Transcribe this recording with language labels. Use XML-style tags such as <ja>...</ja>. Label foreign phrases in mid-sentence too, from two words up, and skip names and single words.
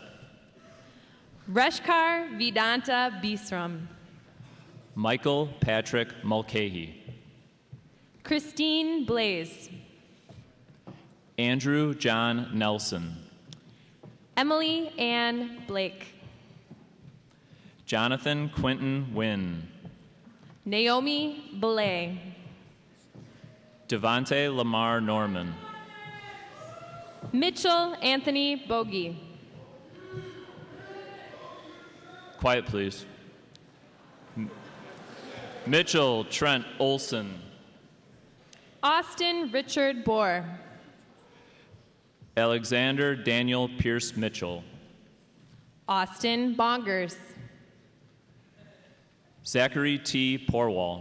<en>Reshkar Vedanta Bisram. Michael Patrick Mulcahy. Christine Blaze. Andrew John Nelson. Emily Ann Blake. Jonathan Quinton Wynn. Naomi Belay. Devontae Lamar Norman. Mitchell Anthony Bogie. Quiet, please. Mitchell Trent Olson. Austin Richard Bohr. Alexander Daniel Pierce Mitchell. Austin Bongers. Zachary T. Porwall.</en>